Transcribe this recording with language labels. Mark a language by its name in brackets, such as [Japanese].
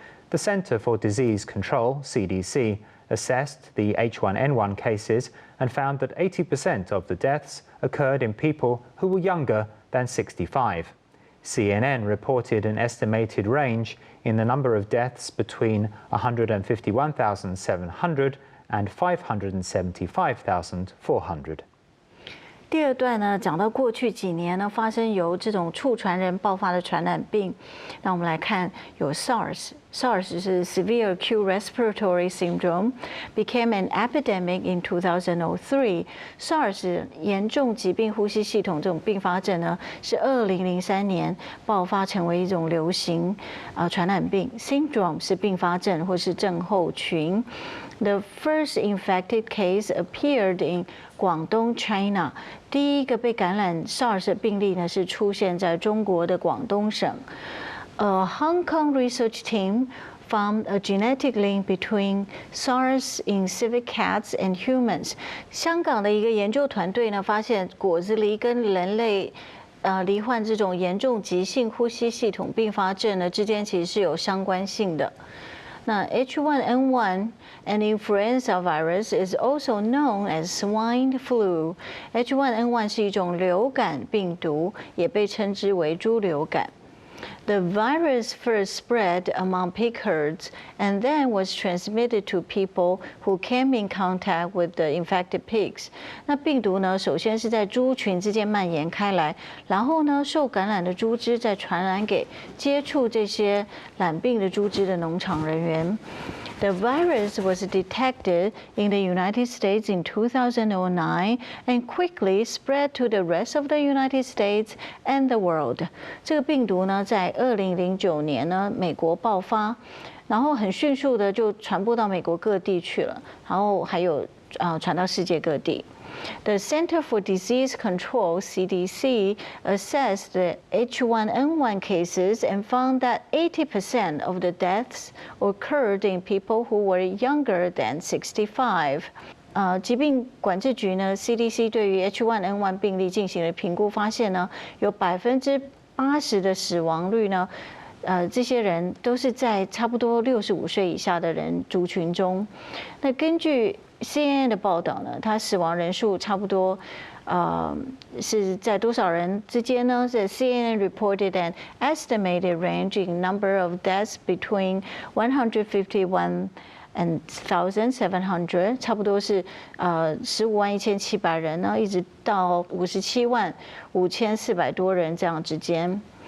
[English] The Center for Disease Control, CDC, assessed the H1N1 cases and found that 80% of the deaths occurred in people who were younger than 65. CNN reported an estimated range in the number of deaths between 151,700 and 575,400. [Chinese] 第二段呢，讲到过去几年呢，发生由这种畜传人爆发的传染病。那我们来看，有 [English] SARS 是 Severe Acute Respiratory Syndrome, became an epidemic in 2003. [Chinese] SARS 严重疾病呼吸系统这种并发症呢，是2003年爆发成为一种流行传染病。 Syndrome 是并发症或是症候群。 [English] The first infected case appeared in Guangdong, China. [Chinese] 第一个被感染 SARS 的病例呢，是出现在中国的广东省。 [English] A Hong Kong research team found a genetic link between SARS in civet cats and humans. [Chinese] 香港的一个研究团队呢，发现果子狸跟人类罹患这种严重急性呼吸系统并发症呢之间其实是有相关性的。 [English] 那 H1N1 an influenza virus is also known as swine flu. [Chinese] H1N1 是一种流感病毒，也被称之为猪流感。 [English] The virus first spread among pig herds and then was transmitted to people who came in contact with the infected pigs. [Chinese] 那病毒呢，首先是在猪群之间蔓延开来，然后呢，受感染的猪只再传染给接触这些染病的猪只的农场人员。 [English] The virus was detected in the United States in 2009 and quickly spread to the rest of the United States and the world. [Chinese] 这个病毒呢，在2009年呢，美国爆发，然后很迅速的就传播到美国各地去了，然后还有传到世界各地。 [English] The Center for Disease Control, CDC, assessed the H1N1 cases and found that 80% of the deaths occurred in people who were younger than 65. [Chinese] 疾病管制局呢 ，CDC 对于 H1N1 病例进行了评估，发现呢，有80%的死亡率呢，这些人都是在差不多65岁以下的人族群中。那根据CNN 的报道呢，它死亡人数差不多，是在多少人之间呢？是 [English] CNN reported an estimated range in number of deaths between 151,700， [Chinese] 差不多是151700人呢，一直到575400多人这样之间。